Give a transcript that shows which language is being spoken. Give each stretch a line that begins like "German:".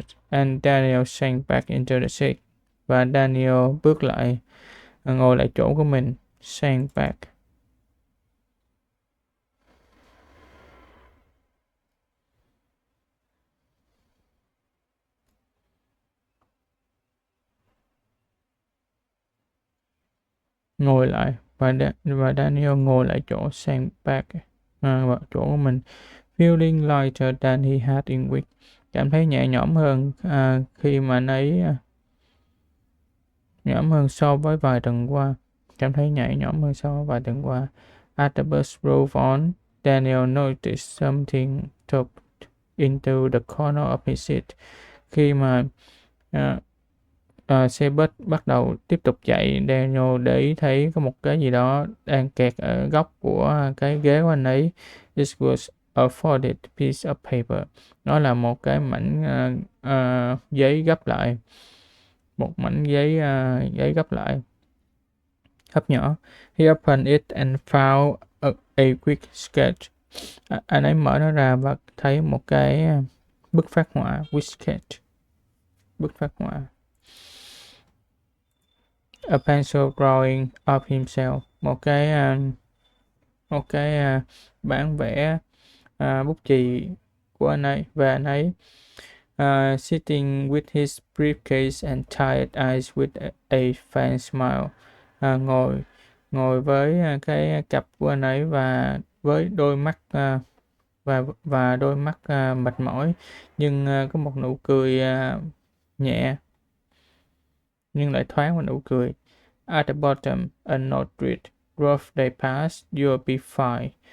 English: And Daniel sank back into the seat.
Vietnamese: Và Daniel bước lại, ngồi lại chỗ của mình.
English: Sank back.
Vietnamese: Ngồi lại và Daniel ngồi lại chỗ sandbag vào chỗ của mình.
English: Feeling lighter than he had in week.
Vietnamese: Cảm thấy nhẹ nhõm hơn khi mà nhõm hơn so với vài tuần qua. Cảm thấy nhẹ nhõm hơn so với vài tuần qua.
English: As the bus drove on, Daniel noticed something tucked into the corner of his seat.
Vietnamese: Khi mà xe bus bắt đầu tiếp tục chạy, Daniel để ý thấy có một cái gì đó đang kẹt ở góc của cái ghế của anh ấy.
English: It was a folded piece of paper.
Vietnamese: Nó là một cái mảnh giấy gấp lại. Một mảnh giấy gấp lại. Hấp nhỏ.
English: He opened it and found a quick sketch.
Vietnamese: Anh ấy mở nó ra và thấy một cái bức phác họa.
English: Quick sketch.
Vietnamese: Bức phác họa.
English: A pencil drawing of himself.
Vietnamese: Một cái bản vẽ bút chì của anh ấy, về anh ấy.
English: Sitting with his briefcase and tired eyes with a faint smile.
Vietnamese: Ngồi với cái cặp của anh ấy và với đôi mắt và đôi mắt mệt mỏi, nhưng có một nụ cười nhẹ, nhưng lại thoáng một nụ cười.
English: At the bottom, a note read, "Rough day past, you'll be fine."